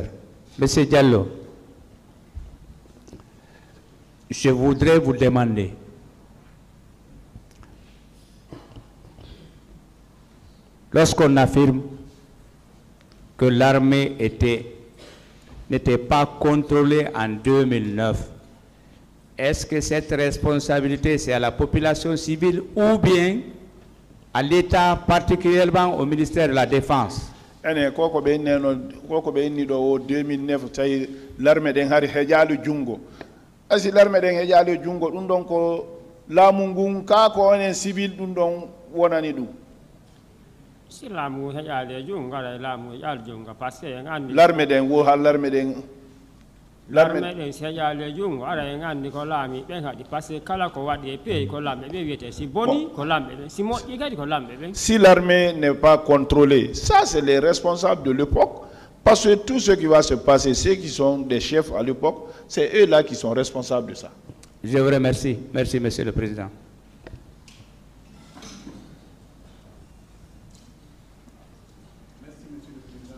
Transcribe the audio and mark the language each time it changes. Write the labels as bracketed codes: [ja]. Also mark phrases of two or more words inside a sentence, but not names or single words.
[fr] Monsieur Diallo, je voudrais vous demander, lorsqu'on affirme que l'armée n'était pas contrôlée en 2009, est-ce que cette responsabilité c'est à la population civile ou bien à l'État, particulièrement au ministère de la Défense? [ff] Koko be inni do 2009 tay l'armée den hari hejalu jungo asi l'armée den hejalu jungo dum don ko laamu ngun ka ko onen civil dum don wonani dum si laamu hejalu jungo ala laamu hejalu jungo [fr] parce que [ff] ngandi l'armée den wo hal l'armée den den hejalu jungo ala ngandi ko laami ben hadi [fr] parce que [ff] kala ko wadi e pay ko lambe be wiete si boni ko lambe si moƴƴi kadi ko lambe ben. [fr] Si l'armée n'est pas contrôlée, ça c'est les responsables de l'époque, parce que tout ce qui va se passer, ceux qui sont des chefs à l'époque, c'est eux là qui sont responsables de ça. Je vous remercie. Merci, Monsieur le Président. Merci, Monsieur le Président.